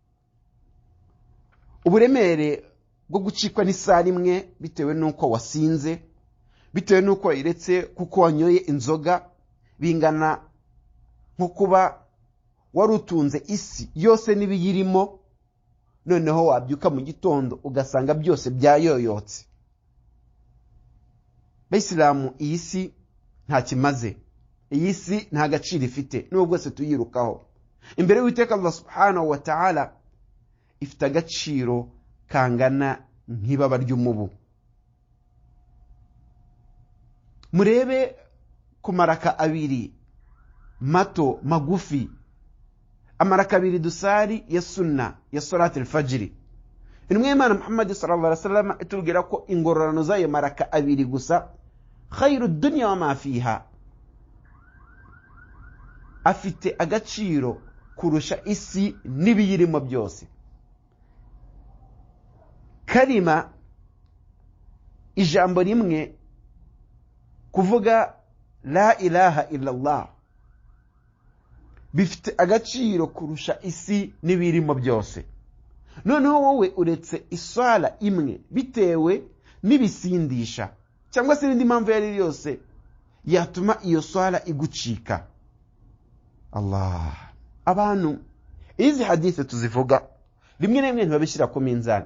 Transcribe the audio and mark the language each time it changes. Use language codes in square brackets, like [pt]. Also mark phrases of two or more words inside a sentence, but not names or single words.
[rw] Uburemere bwo gucikwa n'isala imwe bitewe n'uko wasinze, bitewe n'uko wayiretse kuko wanyoye inzoga, bingana nko kuba wari utunze isi yose n'ibiyirimo, noneho wabyuka mu gitondo ugasanga byose byayoyotse. Bayisilamu, iyi si nta kimaze, iyi si nta gaciro ifite, nubwo se tuyirukaho. Imbere y'Uwiteka Allah [ar] سبحانه وتعالى [rw] ifite agaciro kangana nk'ibaba ry'umubu. Murebe ku maraka abiri mato magufi, amaraka abiri dusari ya sunna ya [ar] صلاة الفجر. [rw] Intumwa y'Imana Muhammad [ar] صلى الله عليه وسلم [rw] itubwira ko ingororano z'ayo maraka abiri gusa [ar] خير الدنيا وما فيها, [rw] afite agaciro kurusha isi n'ibiyirimo byose. Kalima, ijambo rimwe, kuvuga [ar] لا إله إلا الله, [rw] bifite agaciro kurusha isi n'ibirimo byose. Noneho wowe uretse isala imwe bitewe n'ibisindisha cyangwa se n'indi mpamvu yari yose yatuma iyo swala igucika. Allah, abantu izi hadithi tuzivuga rimwe na rimwe ntibabishyira ku minzani.